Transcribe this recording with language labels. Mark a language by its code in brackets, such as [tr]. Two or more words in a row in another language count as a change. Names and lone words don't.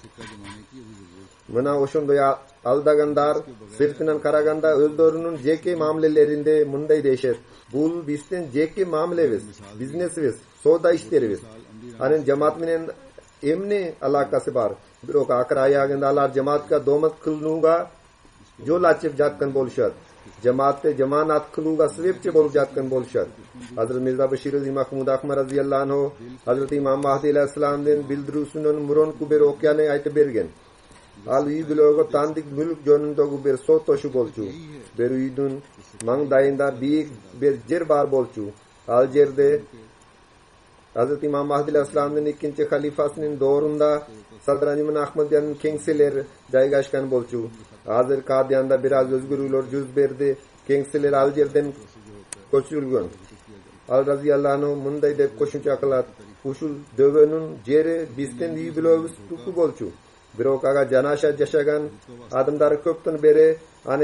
[ky] мына ошондой алдагандар сыртынан караганда өздөрүнүн жеке мамилелеринде мындай дешет бул биздин жеке мамилебиз бизнесибиз соода иштерибиз анын жамаат менен эмне алакасы бар бирок акыр аягында алар жамаатка домат кылууга жол ачып жаткан болушат жамаатты жаманат кылууга себепчи болуп жаткан болушат Hazrat Mirza Bashiruddin Mahmud Ahmad [ar] رضي الله عنه [ky] Hazrat Imam Mahdi alayhissalamдын билдирүүсүнөн мурунку бир окуяны айтып берген ал үй бүлөгө тандык мүлк жөнүндөгү бир сотошуу болчу бир үйдүн маңдайында бийик бир жер бар болчу ал жерде Hazrat Imam Mahdi alayhissalamдын экинчи халифасынын доорунда Sadranimon Ahmadiyyanын кеңселери жайгашкан болчу азыр Кадиянда бир аз өзгөрүүлөр жүз берди кеңселер ал жерден көчүрүлгөн ал [ar] رضي الله عنه [ky] мындай деп кошумча кылат ушул дөбөнүн жери биздин үй бүлөбүздүкү болчу бирок ага жанаша жашаган адамдары көптөн бери аны